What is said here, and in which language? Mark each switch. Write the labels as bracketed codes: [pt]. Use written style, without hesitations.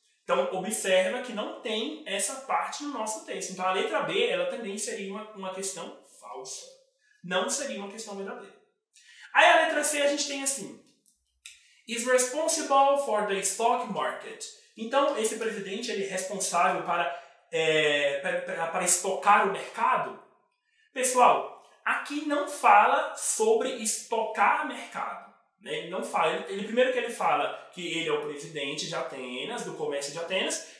[pt] Então, observa que não tem essa parte no nosso texto. Então, a letra B, ela também seria uma questão falsa. Não seria uma questão verdadeira. Aí, a letra C, a gente tem assim. [en] Is responsible for the stock market. [pt] Então, esse presidente ele é responsável para estocar o mercado. Pessoal, aqui não fala sobre estocar mercado. Né? Ele não fala. Primeiro que ele fala que ele é o presidente de Atenas, do comércio de Atenas.